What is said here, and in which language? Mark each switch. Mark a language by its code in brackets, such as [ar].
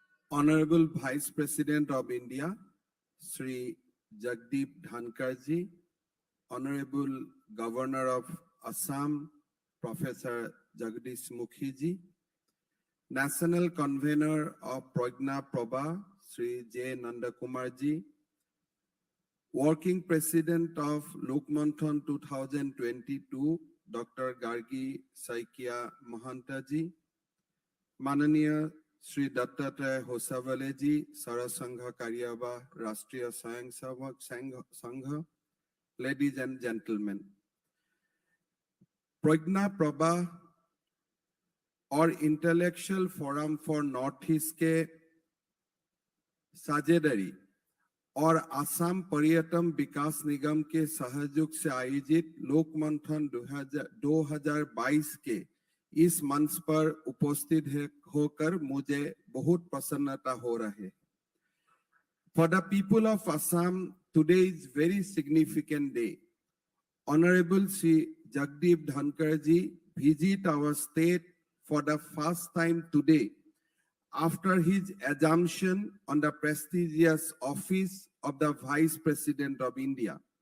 [en] Honorable Vice President of India, Sri Jagdeep Dhankar ji, Honorable Governor of Assam, Professor Jagdish Mukhi ji, National Convener of Prajna Prabha, Sri J. Nandakumar ji, Working President of Lokmanthan 2022, Dr. Gargi Saikia Mahanta ji, Mananiya Sri Dattatreya Hosavale ji, Sarasangha Karyaba Rashtriya Swayamsevak Sangha, ladies and gentlemen, [hi] Prajna Prabha और intellectual forum for north east के साझेदारी और आसाम पर्यटन विकास निगम के सहयोग से आयोजित लोकमंथन 2022 के इस मंच पर उपस्थित होकर मुझे बहुत प्रसन्नता हो रही है। [en] For the people of Assam, today is very significant day. Honorable Sri Jagdeep Dhankar ji visit our state for the first time today after his assumption on the prestigious office of the Vice President of India.